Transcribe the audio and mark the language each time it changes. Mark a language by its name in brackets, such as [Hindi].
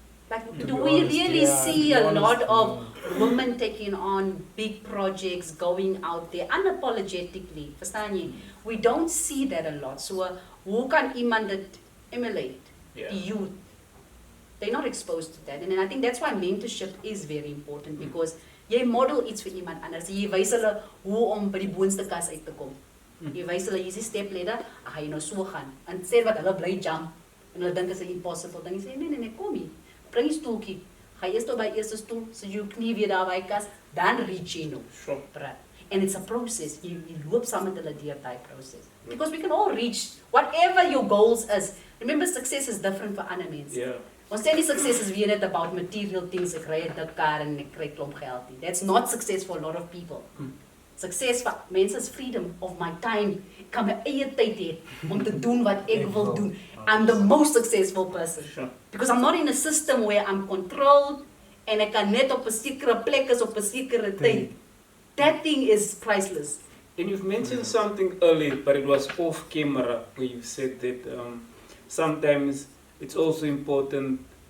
[English] Like, do we really see a lot of women taking on big projects, going out there unapologetically? [Afrikaans] Verstaan jy? [English] We don't see that a lot. So [Afrikaans] hoe kan iemand dit emulate? [English] The youth. They're not exposed to that. And I think that's why mentorship is very important, because [Afrikaans] jy model iets vir iemand anders. Jy wys hulle hoe om by die boonste kas uit te kom. Jy wys hulle, hier's die step ladder, jy nou so gaan. En sê wat hulle bly jump. En hulle dink is 'n impossible ding. Jy sê nee, kom hier. Bring die stoeltjie. Ga eers tot by eerste stoel, sit jou knie weer daar by kas, dan reach jy nou. [English] Sure. And it's a process. You [Afrikaans] loop saam met hulle deur daai process. [English] Because we can all reach whatever your goals is. Remember, success is different for ander mense. Yeah. [Afrikaans] Ons sê nie success is weer net about material things, ek kry 'n dik kar en ek kry klomp geld nie. [English] That's not success for a lot of people. Success vir mense is freedom of my time. [Afrikaans] Ek kan my eie tyd hê om te doen wat ek wil doen. [English] I'm the most successful person. Sure. Because I'm not in a system where I'm controlled [Afrikaans] en ek kan net op 'n sekere plek is op 'n sekere tyd. [English] That thing is priceless. And you've mentioned something earlier, but it was off camera, where you said that sometimes it's also important